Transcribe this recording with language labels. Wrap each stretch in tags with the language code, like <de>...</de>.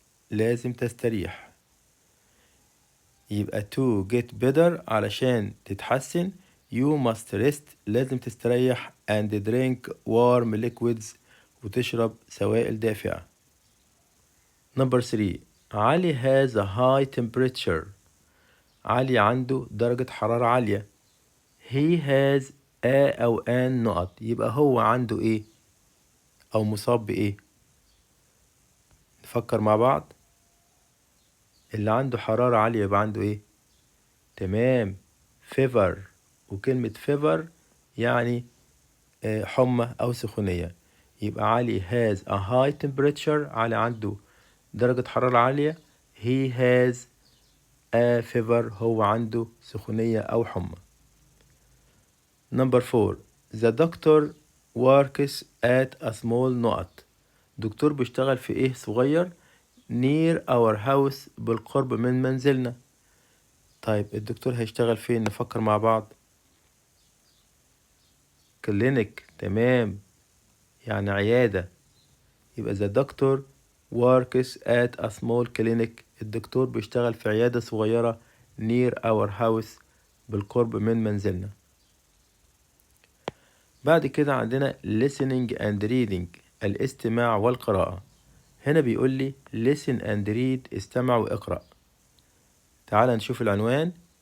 <ar>لازم تستريح.</ar> <en>يبقى to get better</en> <ar>علشان تتحسن</ar> <en>you must rest</en> <ar>لازم تستريح</ar> <en>and drink warm liquids</en> <ar>وتشرب سوائل دافئة.</ar> <en>Number 3. Ali has a high temperature.</en> <ar>علي عنده درجة حرارة عالية.</ar> <en>He has a أو an نقط.</en> <ar>يبقى هو عنده إيه أو مصاب بإيه؟ نفكر مع بعض. اللي عنده حرارة عالية يبقى عنده إيه؟ تمام، fever. وكلمة fever يعني حمى أو سخونية.</ar> <en>يبقى Ali has a high temperature.</en> <ar>علي عنده درجة حرارة عالية.</ar> <en>he has a fever.</en> <ar>هو عنده سخونية أو حمى.</ar> <en>Number 4. The doctor works at a small نقط.</en> <ar>دكتور بيشتغل في إيه صغير</ar> <en>near our house</en> <ar>بالقرب من منزلنا. طيب الدكتور هيشتغل فين؟ نفكر مع بعض. كلينيك، تمام، يعني عيادة.</ar> <en>يبقى the doctor works at a small clinic.</en> <ar>الدكتور بيشتغل في عيادة صغيرة</ar> <en>near our house</en> <ar>بالقرب من منزلنا. بعد كده عندنا</ar> <en>listening and reading</en> <ar>الاستماع والقراءة. هنا بيقول لي</ar> <en>listen and read</en> <ar>استمع واقرأ. تعال نشوف العنوان.</ar>